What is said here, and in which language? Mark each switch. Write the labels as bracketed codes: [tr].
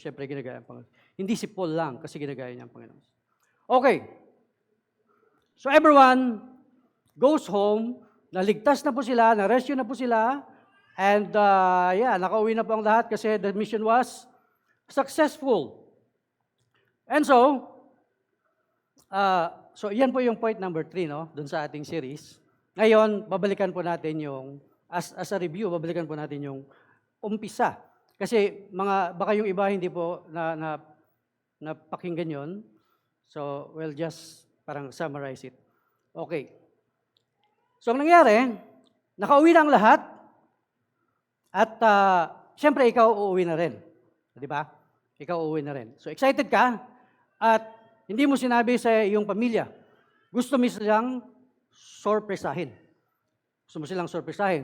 [tl] Siyempre, ginagaya ang Panginoon. Hindi si Paul lang, kasi ginagaya niya ang Panginoon. Okay. So, [en] everyone goes home, [tl] naligtas na po sila, na-rescue na po sila, and nakauwi na po ang lahat kasi [en] the mission was successful. [tl] And so yan po yung point number 3, no? Doon sa ating series. Ngayon, babalikan po natin yung, as a review, babalikan po natin yung umpisa. Kasi baka yung iba hindi po na pakinggan yon. [en] So, we'll just parang summarize it. Okay. [tl] So, ang nangyari, nakauwi na ang lahat, at siyempre, ikaw uuwi na rin. Di ba? Ikaw uuwi na rin. So, excited ka, at hindi mo sinabi sa iyong pamilya. Gusto mo silang sorpresahin. Gusto mo silang sorpresahin.